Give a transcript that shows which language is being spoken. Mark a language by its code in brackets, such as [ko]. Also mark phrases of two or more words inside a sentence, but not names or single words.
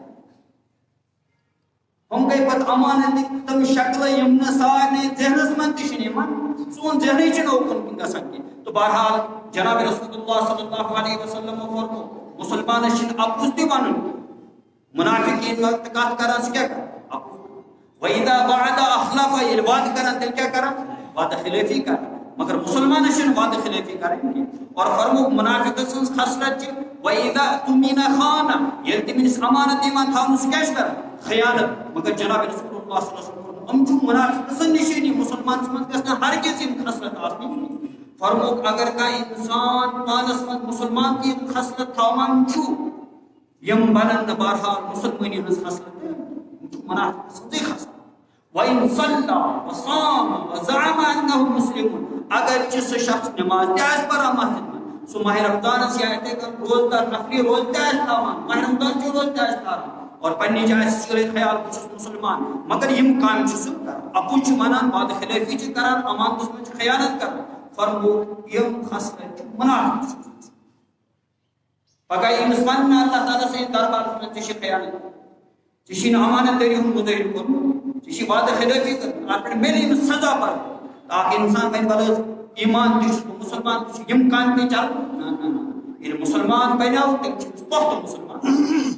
[ks] ہم گٔے پتہٕ امانتٕکۍ تِم شکلہٕ یِم نہٕ سارنٕے ذہنس منٛز تہِ چھِنہٕ یِوان سون ذہنٕے چھُنہٕ اوکُن کُن گژھان کینٛہہ تہٕ بہرحال جناب [ar] رسول اللہ صلی اللہ علیہ وسلمو [ks] فرمو مسلمانس چھُنہٕ اپُز تہِ ونُن منافقین وقت کتھ کران سُہ کیٛاہ کران اپُز [ar] وَإِذَا وَعَدَ أَخْلَفَ [ks] ییٚلہِ وعدٕ کران تیٚلہِ کیٛاہ کران وعدٕ خلٲفی کران مگر مسلمانس چھنہٕ وعدٕ خلٲفی کرٕنۍ کینٛہہ اور فرمو منافق سٕنٛز خصلت چھِ [ar] وَإِذَا اؤْتُمِنَ خَانَ [ks] ییٚلہِ تٔمِس امانت یِوان تھاونہٕ سُہ کیٛاہ چھُ کران خیانت مگر جناب [ar] رسول اللہ صلی اللہ علیہ وسلم [ks] یِم چھُ منافق سٕنٛز نِشٲنی مسلمانس منٛز گژھِ نہٕ ہرگز یِم خصلت آسنہِ فرموک اگر کانٛہہ انسان پانس منٛز مسلمان کی یِم خصلت تھاوان چھُ یِم بنن نہٕ بہرحال مسلمٲنی ہٕنٛز خصلت یِم چھُ منافق سٕنٛزٕے خصلت [ar] وَإِن صَلَّى وَصَامَ وَزَعَمَ أَنَّهُ مُسْلِمٌ [ks] اگر چھ سُہ شخص نماز تہِ آسہِ پران مسجد منٛز سُہ ماہ رمضانس یا یِتھَے کٔنۍ روزدار نفری روز تہِ آسہِ تھاوان ماہ رمضان چہِ روز تہِ آسہِ تھاوان اور پننہِ جایہِ آسہِ چٲرِتھ خیال بہٕ چھُس مسلمان مگر یِم کامہِ چھُ سُہ کران اپُز چھُ ونان وعدٕ خلٲفی چھِ کران امانتس منٛز چھُ خیانت کران فرمو یِم خصلت چھِ منافق سٕنٛز پگاہ ییٚمِس وننہٕ اللہ تعالیٰ سٕنٛدِس دربارس منٛز ژےٚ چھِ خیانت ژےٚ چھِی نہٕ امانت دٲری ہُنٛد مُظٲہرٕ کوٚرمُت ژےٚ چھِی وعدٕ خلٲفی کٔرمٕژ اتھ پٮ۪ٹھ میلہِ أمِس سزا پتہٕ اکھ انسان ونہِ وَلہٕ حظ ایمان تہِ چھُس بہٕ مسلمان تہِ چھُ یِم کامہِ تہِ چلان نہ ییٚلہِ مسلمان بنیو تیٚلہِ چھِ أمِس پۄختہٕ مسلمان